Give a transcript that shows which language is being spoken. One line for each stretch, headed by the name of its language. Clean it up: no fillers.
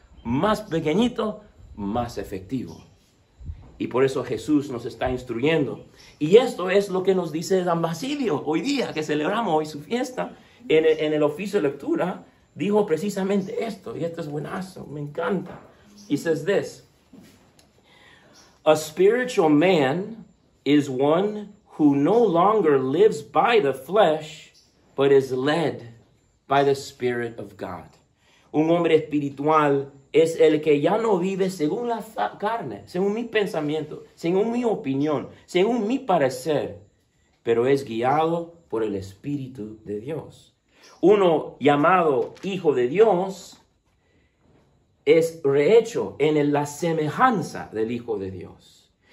Spanish: Más pequeñito, más efectivo. Y por eso Jesús nos está instruyendo. Y esto es lo que nos dice San Basilio hoy día, que celebramos hoy su fiesta. En el oficio de lectura, dijo precisamente esto. Y esto es buenazo, me encanta.
English: He says this: a spiritual man is one who no longer lives by the flesh, but is led by the Spirit of God.
Spanish: Un hombre espiritual es el que ya no vive según la carne, según mi pensamiento, según mi opinión, según mi parecer, pero es guiado por el Espíritu de Dios. Uno llamado Hijo de Dios es rehecho en la semejanza del Hijo de Dios.